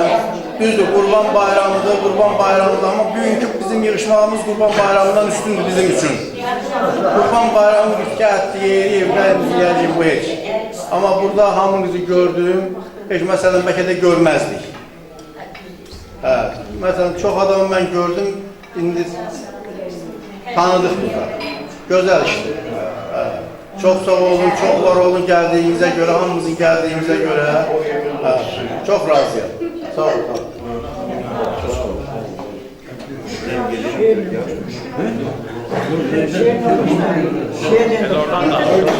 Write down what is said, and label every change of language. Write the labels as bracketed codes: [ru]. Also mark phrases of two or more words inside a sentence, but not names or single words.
[az] Düzdür, Qurban bayramıdır, Qurban bayramıdır. Amma bugünkü bizim yığışmağımız Qurban bayramından üstündür bizim üçün. Qurban bayramı rüzgâhtı, yeri, evləyimiz yiyəcək bu heç. Amma burada hamınızı gördüm, heç məsələn bəlkə də görməzdik. [tr] Mesela çok adamı ben gördüm, indi tanıdık burada. Güzel işte. Çok sağ olun, çok var olun geldiğinize göre, hamımızın geldiğimize göre. Çok razıyım. Sağ olun. Oradan da.